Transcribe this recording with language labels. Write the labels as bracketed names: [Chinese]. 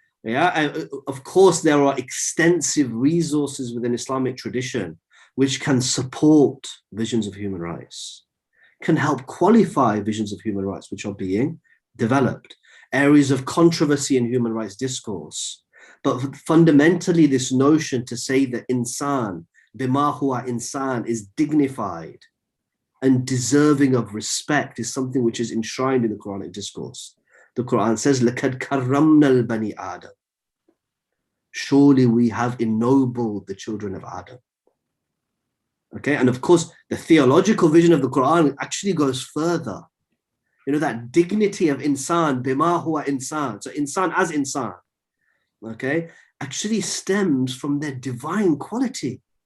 [English] Yeah, and of course, there are extensive resources within Islamic tradition which can support visions of human rights, can help qualify visions of human rights which are being developed, areas of controversy in human rights discourse. But fundamentally, this notion to say that insan, bima huwa insan, is dignified and deserving of respect is something which is enshrined in the Quranic discourse. The Quran says, [Arabic] لَقَدْ كَرَّمْنَا الْبَنِي آدَمَ. [English] Surely we have ennobled the children of Adam. Okay, and of course, the theological vision of the Quran actually goes further. That dignity of insan, bima huwa insan. So insan as insan. okay, actually stems from their divine quality.